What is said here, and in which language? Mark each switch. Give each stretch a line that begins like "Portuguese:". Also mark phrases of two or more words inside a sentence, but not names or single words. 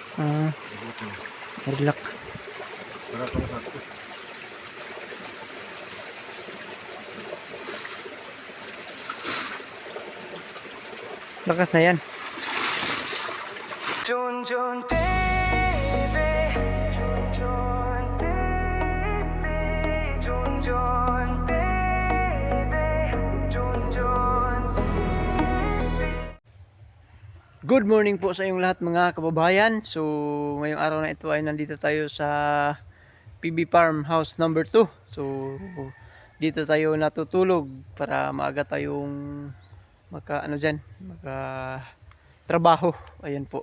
Filipino: Ah, relax. Para pang sakto. Lakas na yan. Jun Jun TV, Jun Jun TV, Jun Jun TV, Jun Jun TV.
English: Good morning
Filipino: po sa inyong lahat mga kababayan. So ngayong araw na ito ay nandito tayo sa PB Farm House number 2. So dito tayo natutulog para maaga tayong maka trabaho. Ayan po.